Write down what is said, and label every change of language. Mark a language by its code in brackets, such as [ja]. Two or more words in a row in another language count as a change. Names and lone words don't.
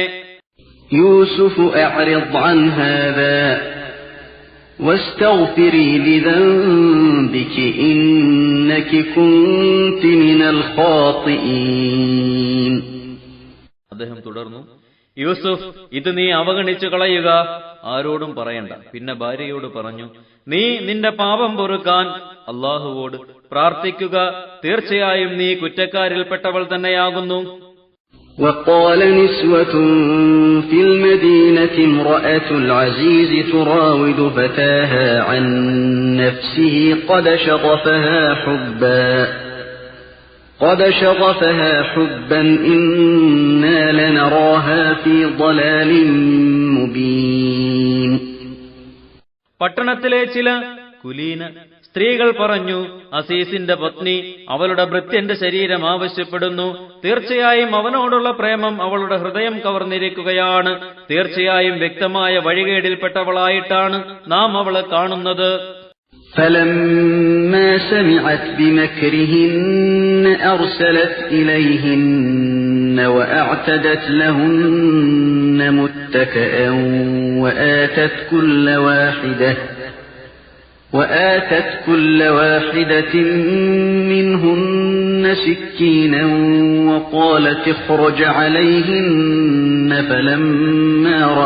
[ar] يوسف أعرض عن هذا واستغفري لذنبك إنك كنت من الخاطئين. [ml] അദ്ദേഹം തുടർന്നു, യൂസുഫ്, ഇത് നീ അവഗണിച്ചു കളയുക, ആരോടും പറയണ്ട. പിന്നെ ഭാര്യയോട് പറഞ്ഞു, നീ നിന്റെ പാപം പൊറുക്കാൻ അല്ലാഹുവോട് പ്രാർത്ഥിക്കുക. തീർച്ചയായും നീ കുറ്റക്കാരിൽപ്പെട്ടവൾ തന്നെയാകുന്നു. [ar] وقال نسوة في المدينة امرأة العزيز تراود فتاها عن نفسه قد شغفها حبا إنا لنراها في ضلال مبين. [ml] പട്ടണത്തിലെ ചില കുലീന സ്ത്രീകൾ പറഞ്ഞു, അസീസിന്റെ പത്നി അവളുടെ ഭൃത്യന്റെ ശരീരം ആവശ്യപ്പെടുന്നു. തീർച്ചയായും അവനോടുള്ള പ്രേമം അവളുടെ ഹൃദയം കവർന്നിരിക്കുകയാണ്. തീർച്ചയായും വ്യക്തമായ വഴികേടിൽപ്പെട്ടവളായിട്ടാണ് നാം അവളെ കാണുന്നത്. [ar] فلما سمعت بمكرهن أرسلت إليهن وأعتدت لهن متكئا وآتت كل واحدة منهن سكينا وقالت اخرج عليهن فلما